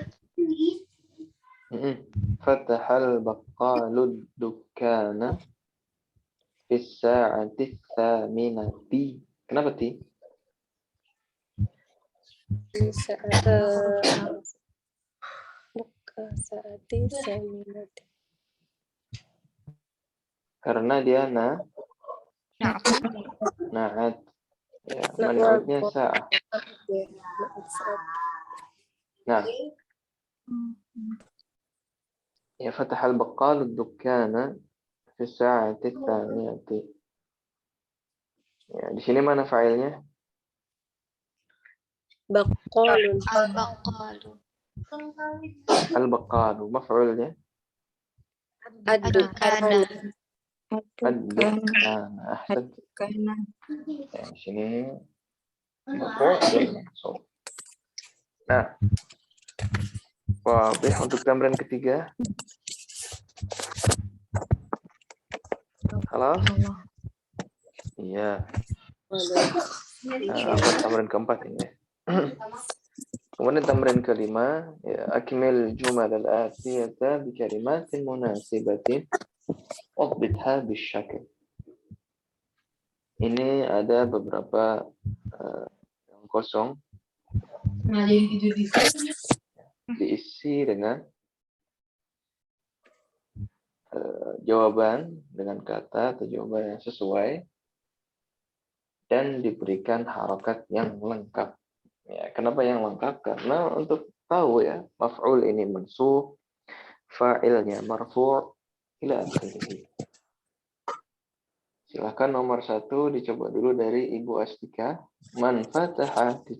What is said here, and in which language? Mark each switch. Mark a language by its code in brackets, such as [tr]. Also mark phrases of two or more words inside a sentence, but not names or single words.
[ar] فتح البقال الدكان في الساعة الثامنة. [id] Kenapa ti? [ar] الساعة الثامنة. [id] Karena dia na'at. Ya, man'utnya sa'ah. Nah, ya [ar] فتح البقال الدكان في الساعة الثامنة. [id] Ya, di sini mana fa'ilnya? [ar] Baqalun. Al-baqalu [id] Al-baqalu, maf'ulnya [ar] الدكان. الدكان. [id] Ahsan. Ya, di sini maf'ul mansub. Nah, untuk tamrin ketiga. Halo? Iya. Apa tamrin keempat ini? Kemudian tamrin kelima, ya, [ar] أكمل الجمل الآتية بكلمة مناسبة واضبطها بالشكل. [id] Ini ada beberapa yang kosong diisi dengan jawaban dengan kata atau jawaban yang sesuai dan diberikan harokat yang lengkap. Ya, kenapa yang lengkap? Karena untuk tahu ya, maf'ul ini mansub, fa'ilnya marfu' [ar] إلى آخره. [id] Silakan nomor 1 dicoba dulu dari Ibu Astika. [ar] من فتح ...